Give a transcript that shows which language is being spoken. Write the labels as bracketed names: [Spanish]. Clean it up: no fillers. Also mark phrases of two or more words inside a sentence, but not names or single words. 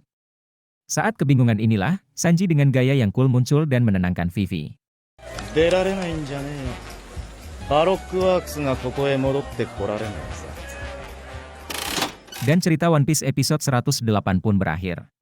[Indonesian] Saat kebingungan inilah, Sanji dengan gaya yang cool muncul dan menenangkan Vivi. [Japanese] 出られないんじゃねえよ。バロックワークスがここへ戻ってこられないさ。 [Indonesian] Dan cerita One Piece episode 108 pun berakhir.